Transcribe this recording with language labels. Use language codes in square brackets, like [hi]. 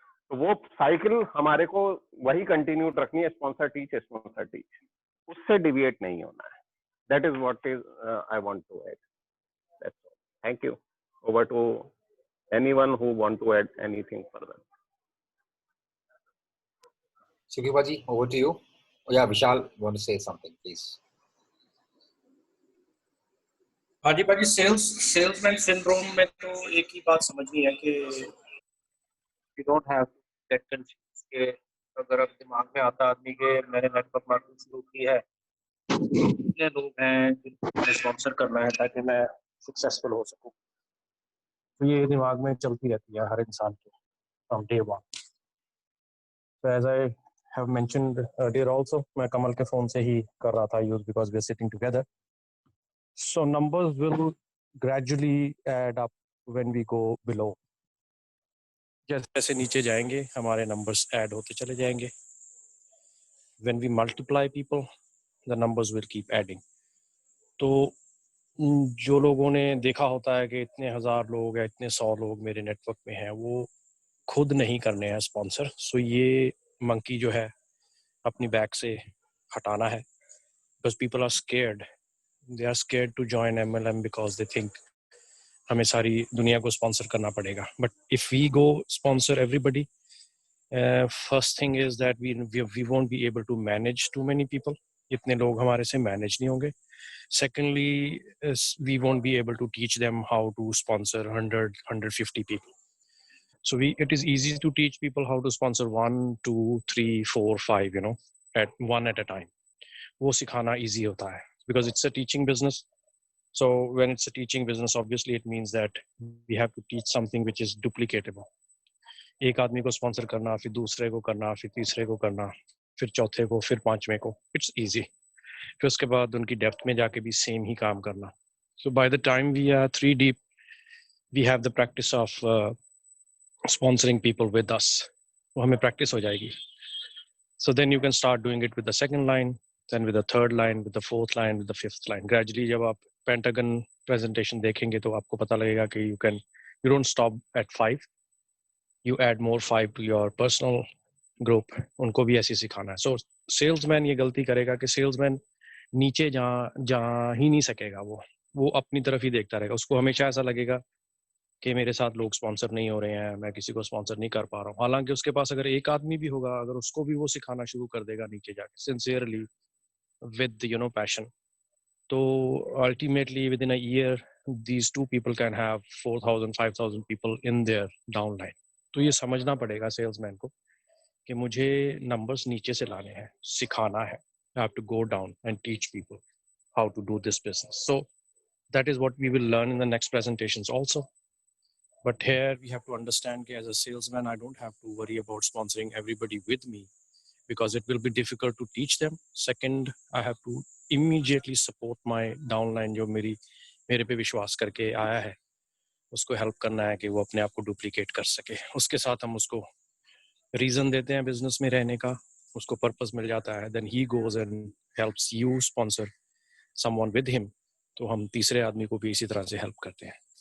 [hi] तो वो साइकिल हमारे को वही कंटिन्यू रखनी है, स्पॉन्सर टीच, उससे डिविएट नहीं होना है। [en] That is what is I want to add. That's all, thank you. Over to anyone who want to add anything further. Sukhiba ji, over to you. Oh, yeah, Vishal, want to say something, please? [hi] हाँ जी भाजी, salesman syndrome में तो एक ही बात समझनी है कि you don't have that confuse के अगर अब दिमाग में आता आदमी के मैंने नेटवर्क मार्केटिंग शुरू की है, कितने लोग हैं जिनको मैंने स्पॉन्सर करना है ताकि मैं सक्सेसफुल हो सकूं, तो ये दिमाग में चलती रहती है हर इंसान के from day one. [en] So as I have mentioned earlier also, [hi] मैं कमल के फोन से ही कर रहा था [en] Use because we are sitting together. So numbers will gradually add up when we go below. [hi] जैसे नीचे जाएंगे हमारे नंबर्स ऐड होते चले जाएंगे। [en] When we multiply people, the numbers will keep adding. [hi] तो जो लोगों ने देखा होता है कि इतने 1000 लोग या इतने 100 लोग मेरे नेटवर्क में हैं, वो खुद नहीं करने हैं स्पॉन्सर। सो ये मंकी जो है अपनी बैक से हटाना है, [en] because people are scared. They are scared to join MLM because they think [hi] हमें सारी दुनिया को स्पॉन्सर करना पड़ेगा। [en] But if we go sponsor everybody, first thing is that we won't be able to manage too many people. [hi] इतने लोग हमारे से मैनेज नहीं होंगे। [en] Secondly, we won't be able to teach them how to sponsor 100-150 people. So it is easy to teach people how to sponsor 1, 2, 3, 4, 5, at one at a time. [hi] वो सिखाना easy होता है [en] because it's a teaching business. So when it's a teaching business, obviously it means that we have to teach something which is duplicatable. [hi] एक आदमी को sponsor करना, फिर दूसरे को करना, फिर तीसरे को करना, फिर चौथे को, फिर पांचवें को, [en] it's easy. [hi] फिर उसके बाद उनकी depth में जाके भी same ही काम करना. [en] So by the time we are 3 deep, we have the practice of sponsoring people with us. [hi] वो हमें practice हो जाएगी. [en] So then you can start doing it with the second line, then with the third line, with the fourth line, with the fifth line. [hi] Gradually जब आप Pentagon presentation देखेंगे तो आपको पता लगेगा कि [en] you don't stop at 5. You add more 5 to your personal group. [hi] उनको भी ऐसे सिखाना है. So salesman ये गलती करेगा कि salesman नीचे जा ही नहीं सकेगा, वो अपनी तरफ ही देखता रहेगा। उसको हमेशा ऐसा लगेगा कि मेरे साथ लोग स्पॉन्सर नहीं हो रहे हैं, मैं किसी को स्पॉन्सर नहीं कर पा रहा हूँ। हालांकि उसके पास अगर एक आदमी भी होगा, अगर उसको भी वो सिखाना शुरू कर देगा नीचे जाके सिंसियरली विद पैशन, तो ultimately with in a year [en] these 2 people can have 4,000 5,000 people in their downline. [hi] तो ये समझना पड़ेगा सेल्समैन को कि मुझे नंबर्स नीचे से लाने हैं, सिखाना है। [en] I have to go down and teach people how to do this business. So that is what we will learn in the next presentations also. But here we have to understand that as a salesman, I don't have to worry about sponsoring everybody with me because it will be difficult to teach them. Second, I have to immediately support my downline [hi] जो मेरे पे विश्वास करके आया है, उसको help करना है कि वो अपने आप को डुप्लीकेट कर सके। उसके साथ हम उसको रीज़न देते हैं बिजनेस में रहने का, उसको पर्पस मिल जाता है, [en] then he goes and helps you sponsor someone with him, [hi] तो हम तीसरे आदमी को भी इसी तरह से हेल्प करते हैं.